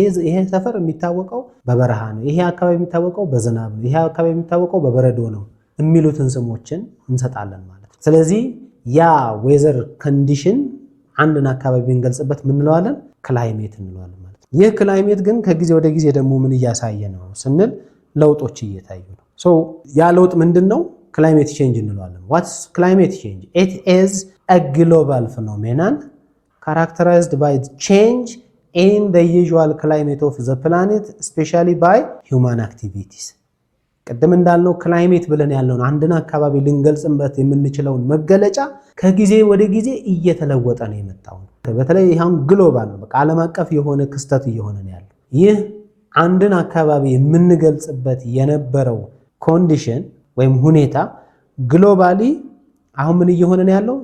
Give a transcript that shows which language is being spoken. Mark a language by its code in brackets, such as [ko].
[am] ይሄ ሰፈር የሚታወቀው በበረሃ ነው፣ ይሄ አካባቢ የሚታወቀው በዝናብ ነው፣ ይሄ አካባቢ የሚታወቀው በበረዶ ነው የሚሉትን ስሞችን እንሰጣለን ማለት ነው። ስለዚህ ያ ዌዘር ኮንዲሽን አንድን አካባቢ እንገልጽበት ምን እንለዋለን? ክላይሜት እንለዋለን ማለት ነው። ይህ ክላይሜት ግን ከጊዜ ወደ ጊዜ ደግሞ ምን እያሳየ ነው ስንል ለውጦች እየታዩ ነው። ሶ ያ ለውጥ ምንድነው? [en] climate change [am] እንለዋለን። [en] What's climate change? It is a global phenomenon characterized by change in the usual climate of the planet, especially by human activities. [am] ቀደም እንዳልነው ክላይሜት ብለን ያለውን አንድን አካባቢ ልንገልጽበት የምንችለውን መገለጫ ከጊዜ ወደ ጊዜ እየተለወጠ ነው የመጣው። በተለይ ይሄን ግሎባል ነው፣ በቃ ዓለም አቀፍ የሆነ ክስተት እየሆነ ነው ያለው። ይህ አንድን አካባቢ የምንገልጽበት የነበረው ኮንዲሽን ወይም ሁኔታ ግሎባሊ አሁን ምን እየሆነ ነው ያለው?